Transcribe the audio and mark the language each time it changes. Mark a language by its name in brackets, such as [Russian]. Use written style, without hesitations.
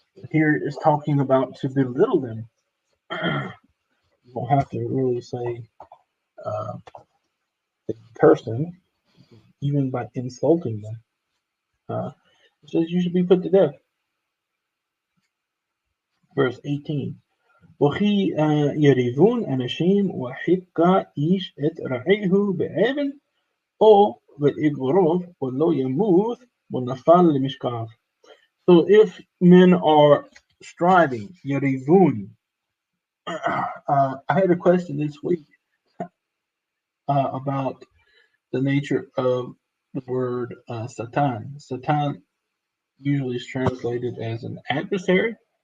[English] Here it's talking about to belittle them. You don't have to really say curse them, even by insulting them. It says you should be put to death. Verse 18. [Hebrew] וכי יריבון אנשים וחיכה איש את רעהו באבן או באגרוף ולא ימות ונפל למשכב. [English] So if men are striving, yarivun, I had a question this week about the nature of the word Satan. Satan usually is translated as an adversary.